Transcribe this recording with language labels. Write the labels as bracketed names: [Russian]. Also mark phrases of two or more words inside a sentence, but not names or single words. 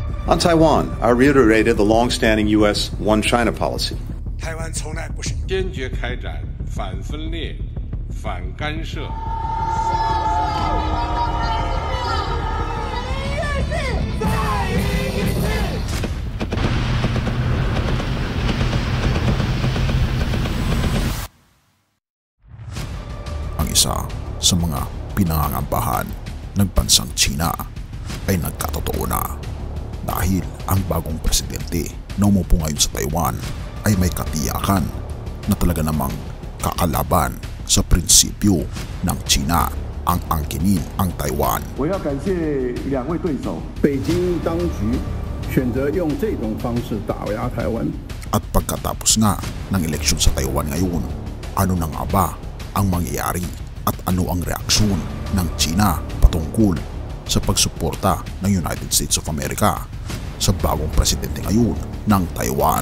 [English] On Taiwan, I reiterated the long-standing U.S. One China policy. [Chinese] 台湾从来不是坚决开展反分裂、反干涉。 [Filipino] Ang isa sa mga pinangangambahan ng bansang China ay nagkatotoo na dahil ang bagong presidente na umupo ngayon sa Taiwan ay may katiyakan na talaga namang kakalaban sa prinsipyo ng China ang angkinin ang Taiwan. [Chinese] 我要感谢两位对手，北京当局选择用这种方式打压台湾。 [Filipino] At pagkatapos nga ng eleksyon sa Taiwan ngayon, ano na nga ba ang mangyayari at ano ang reaksyon ng China patungkol sa pagsuporta ng United States of America sa bagong presidente ngayon ng Taiwan?